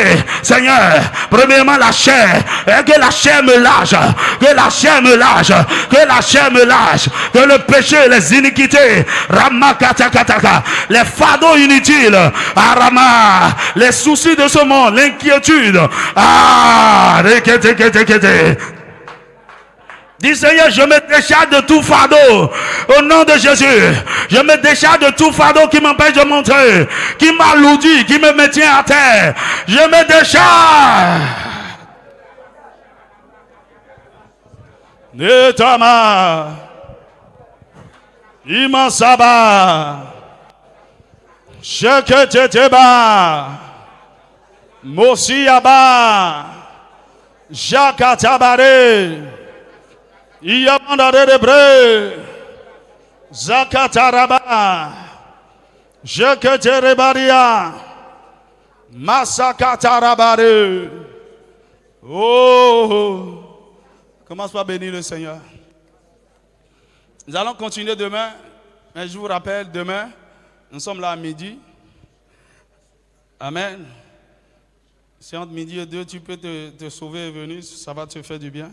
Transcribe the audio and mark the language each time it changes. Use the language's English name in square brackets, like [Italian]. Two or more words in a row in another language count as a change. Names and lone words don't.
[French] Seigneur, premièrement la chair, et que la chair me lâche, que la chair me lâche, que la chair me lâche, que le péché, les iniquités, Ramakatakataka, les fardeaux inutiles, Arama, les soucis de ce monde, l'inquiétude, dis Seigneur, je me décharge de tout fardeau au nom de Jésus. Je me décharge de tout fardeau qui m'empêche de monter, qui m'alourdit, qui me maintient à terre. Je me décharge. Netama Imasaba Sheketeteba Mosiaba Jakatabare Iyamandare de Bre Zakataraba Jeketerebaria Masakatarabare. Oh, commence par bénir le Seigneur. Nous allons continuer demain, mais je vous rappelle, demain, nous sommes là à midi. Amen. Si entre midi et 2, tu peux te sauver et venir, ça va te faire du bien.